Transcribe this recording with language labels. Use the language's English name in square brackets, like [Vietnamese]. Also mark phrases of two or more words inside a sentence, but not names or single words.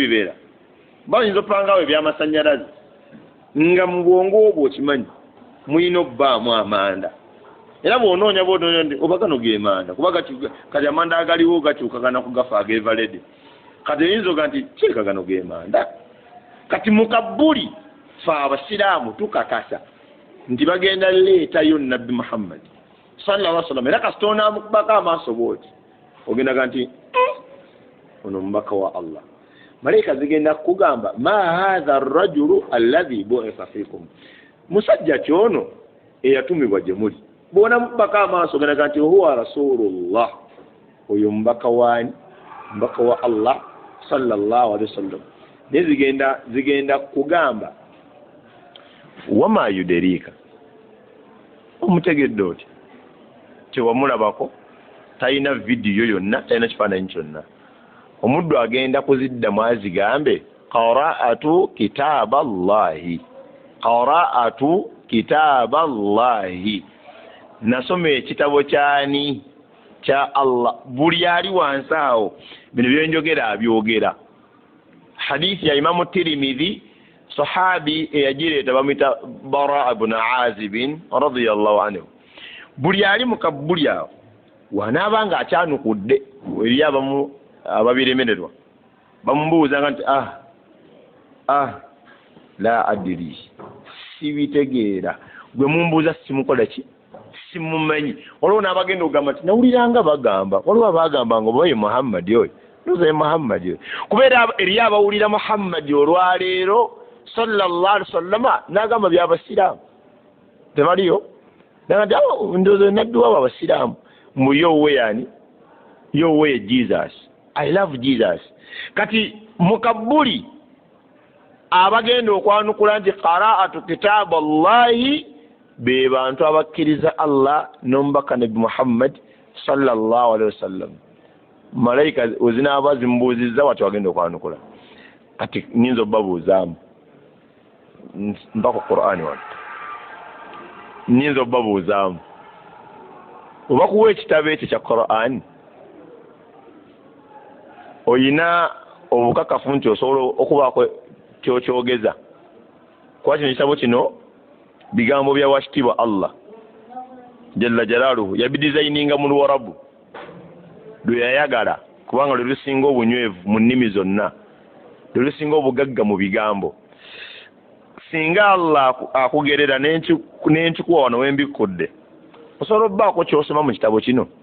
[Ganda] bibeera bayinza okupangawo ebyamasannyalaze nga mu bwongo obwo okimanyi mulina obbaamu amanda era bw'onoonya nti oba gano ge manda kuba kati amanda agaliwo gakyukagana kugafa ag'evalede kati oyinza oga nti kireka gano ge manda kati mu kabbuli fe abasiraamu tukakasa nti bagenda leetayo nabbi Muhammad [Arabic] صلى الله عليه [Ganda] wasallam era kasita onaamukubako amaaso bwoti ogendaga nti ono mubaka wa Allah malaika zigenda kugamba [Arabic] ما هذا الرجل الذي بعث فيكم [Ganda] musajja kyono eyatumibwa gye muli bona mubaka amaaso ogendaga nti [Arabic] هو رسول الله [Ganda] oyo mubaka wani mubaka wa Allah [Arabic] صلى الله عليه وسلم [Ganda] ne zigenda kugamba [Arabic] وما يدريك [Ganda] omutegedde oti tewamulabako talina vidiyo yonna talina kifaananyi kyonna omuddu agenda kuziddamu azigambe qaraatu kitaaballahi nasoma ekitabo kyani kya Allah buli ali wansi awo bino byenjogera abyogera hadithi ya imamu Tirmidhi sahabi eyagireeta bamwita Bara ibn Azib [Arabic] رضي الله عنه [Ganda] buli ali mu kabbuli awo wanaaba nga akyanukudde eri abamu ababiremererwa bamubuuzanga nti [Arabic] لا أدري [Ganda] sibitegeera gwe mumbuuza simukola ki simumanyi waliwo n'abagenda okugamba nti nawuliranga bagamba waliwo abagambanga oba ye Muhammadi oyo nozaye Muhammadi oyo kubeera eri abawulira Muhammadi olwaleero [Arabic] صلى الله عليه وسلم [Ganda] n'agamba by'abasiraamu tebaliyo nagati ndozo nabbi wabo abasiraamu mu yowe yani yowe Jesus [English] I love Jesus [Ganda] kati mukabbuli abagenda okwanukula nti [Arabic] قرأت كتاب الله [Ganda] be bantu abakkiriza Allah n'omubaka nabi Muhammad [Arabic] صلى الله عليه وسلم [Ganda] malaika ozinaaba zimbuuzizza wati wagenda okwanukula kati ninza obbabuuzaamu mpaka Qur'ani wano ninza obbabuuzaamu oba kuwa ekitabo ekyo kya Qur'ani oyina obukakafu nti osobola okubaako kyokyogeza kuba kino ekitabo kino bigambo bya washitibwa Allah [Arabic] جل جلاله [Ganda] yabidizayininga mu Luwarabu lwe yayagala kubanga lwe lusinga obunywevu mu nnimi zonna lwe lusinga obugagga mu bigambo singa Allah akugerera n'enkikuwa wano wembikudde osobola obbaako kyosoma mu kitabo kino.